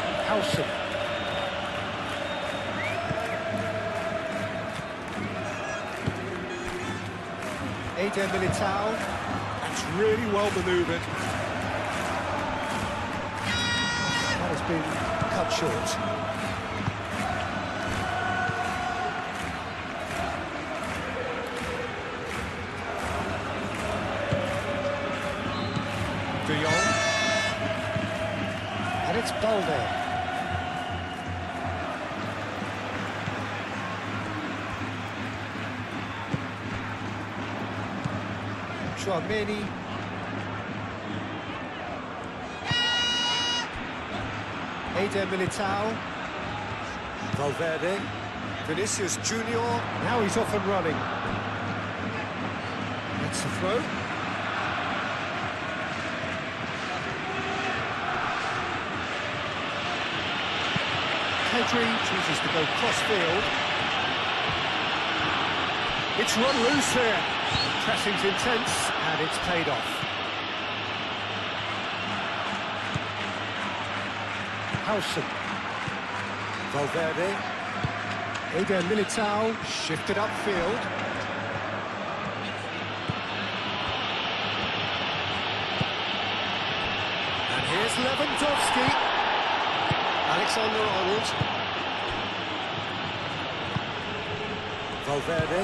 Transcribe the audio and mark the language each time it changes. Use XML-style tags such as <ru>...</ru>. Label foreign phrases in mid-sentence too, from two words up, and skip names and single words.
<en>Howson. Eder Militao. That's really well manoeuvred. That has been cut short. De Jong. And it's Balde. Chouameni. Eder Militao. Valverde. Vinicius Junior. Now he's off and running. That's the throw. Pedri chooses to go cross-field. It's run loose here. Pressing's intense, and it's paid off. Howson. Valverde. Eder Militao shifted upfield. And here's Lewandowski. Alexander-Arnold. Valverde.</en>